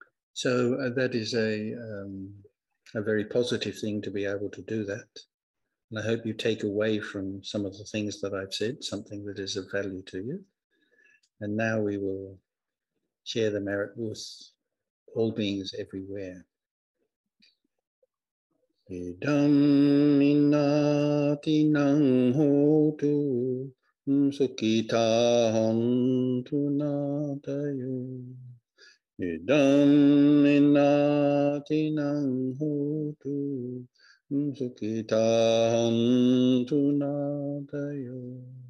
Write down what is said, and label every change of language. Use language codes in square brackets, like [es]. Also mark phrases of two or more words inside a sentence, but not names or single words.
[en] So that is a very positive thing to be able to do that. And I hope you take away from some of the things that I've said, something that is of value to you. And now we will share the merit with all beings everywhere. [pi] Idam minati nang hotu sukita hantu natayo. Idam minati nang hotu sukita hantu natayo.